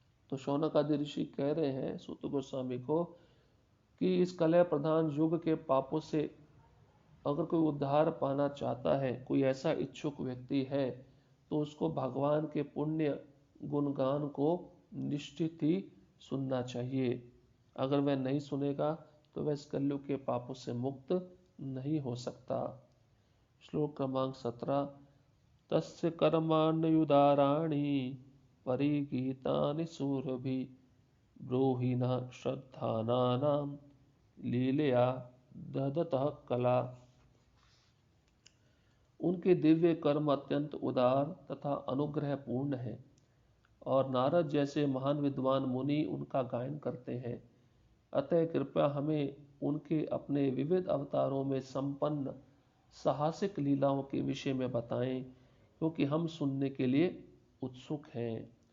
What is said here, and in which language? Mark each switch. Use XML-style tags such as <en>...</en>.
<hi>तो शौनक आदि ऋषि कह रहे हैं सूत गोस्वामी को कि इस कलह प्रधान युग के पापों से अगर कोई उद्धार पाना चाहता है, कोई ऐसा इच्छुक व्यक्ति है, तो उसको भगवान के पुण्य गुणगान को निश्चित ही सुनना चाहिए। अगर वह नहीं सुनेगा तो वह इस कलयुग के पापों से मुक्त नहीं हो सकता। श्लोक क्रमांक 17।</hi> <sa>तस्य कर्माण्युदाराणि परिगीतानि सूरभि ब्रूहि न श्रद्धानानां लीलया दधतः कला।</sa> <hi>उनके दिव्य कर्म अत्यंत उदार तथा अनुग्रह पूर्ण है और नारद जैसे महान विद्वान मुनि उनका गायन करते हैं। अतः कृपया हमें उनके अपने विविध अवतारों में संपन्न साहसिक लीलाओं के विषय में बताएं, क्योंकि हम सुनने के लिए उत्सुक हैं।</hi>